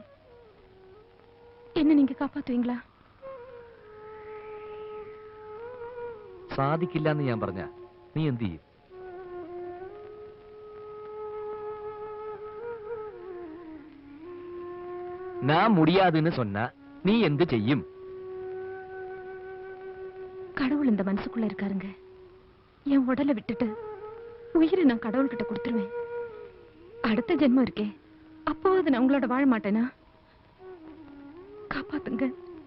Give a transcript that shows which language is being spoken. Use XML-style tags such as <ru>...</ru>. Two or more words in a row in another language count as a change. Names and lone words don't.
<ta>என்ன நீங்க காப்பாத்துவீங்களா?</ta> <ml>സാധിക്കില്ല എന്ന് ഞാൻ പറഞ്ഞ നീ എന്ത് ചെയ്യും?</ml> <ta>நான் முடியாதுன்னு சொன்னா நீ</ta> <ml>എന്ത് ചെയ്യും?</ml> <ta>கடவுள் இந்த மனசுக்குள்ள இருக்காருங்க. என் உடலை விட்டுட்டு உயிரை நான் கடவுள்கிட்ட கொடுத்துருவேன். அடுத்த ஜென்மம் இருக்கே, அப்போ அது நான் உங்களோட வாழ மாட்டேனா? காப்பாத்துங்க.</ta>